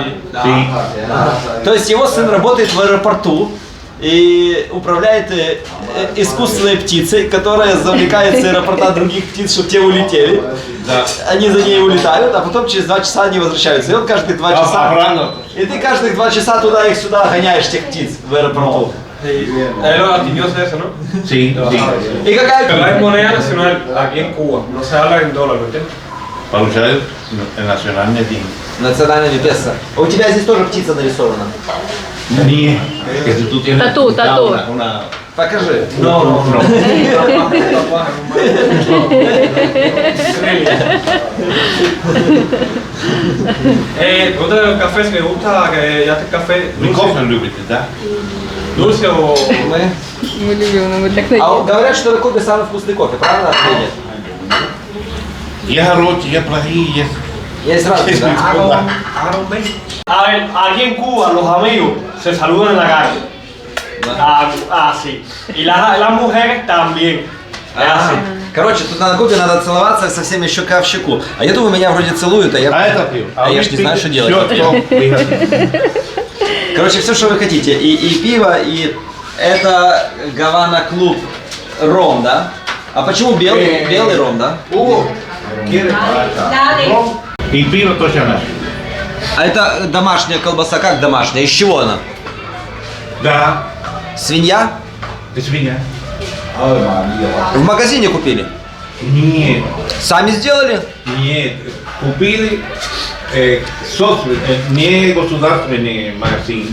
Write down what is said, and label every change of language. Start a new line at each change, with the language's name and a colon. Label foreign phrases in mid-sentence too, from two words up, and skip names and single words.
Russian: То есть его сын работает в аэропорту и управляет искусственной птицей, которая завлекает с аэропорта других птиц, чтобы те улетели. Да. Они за ней улетают, а потом через 2 часа они возвращаются. И он каждые 2 часа... Обратно. И ты каждых 2 часа туда их сюда гоняешь, тех птиц, в аэропорту.
Spanish: Es lo gracioso eso, ¿no? Sí, sí.
Russian: И какая...
Spanish: Pero es moneda nacional aquí en Cuba, no se habla en dólar, ¿me entiendes?
Russian: Получают национальные деньги. Национальный песо. А у тебя здесь тоже птица нарисована? Нет. Если тут есть... Тату. Покажи.
Spanish: No. Otro de los cafés me gusta que ya este café
Russian: Вы кофе любите, да?
Spanish: dulce o
Russian: Мы... Мы любим, но мы так говорят, что на Кубе самый вкусный кофе, правда или нет? Я хороший, я плохие, есть. Есть разные, да?
Spanish: A ver, aquí en Cuba los amigos se saludan en la calle. Sí. Y las mujeres también.
Russian: Короче, тут на Кубе надо целоваться со всеми щека в щеку. А я думаю, меня вроде целуют, а я... А это пиво. А я ж не знаю, что делать.
Spanish: Фíjate.
Russian: Короче, все, что вы хотите. И пиво, и это Гавана Клуб ром, да? А почему белый? Белый ром, да?
Spanish: ¿Quieres? Y piro точно.
Russian: А это домашняя колбаса, как домашняя? Из чего она? Да. Свинья? De свинья. В магазине купили? Нет. Сами сделали? Нет. Купили не государственный магазин.